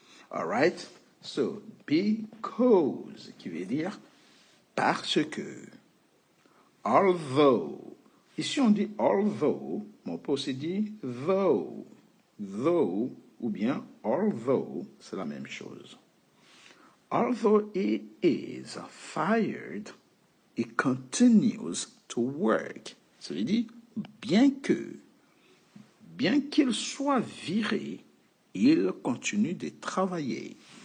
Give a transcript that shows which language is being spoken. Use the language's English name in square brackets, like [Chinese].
[English] All right? So, because, [French] qui veut dire parce que. Although. Ici, on dit although, mais on peut aussi dire though. Though, ou bien although, c'est la même chose. [English] Although he is fired, he continues to work. [French] Ça veut dire, bien qu'il soit viré, il continue de travailler.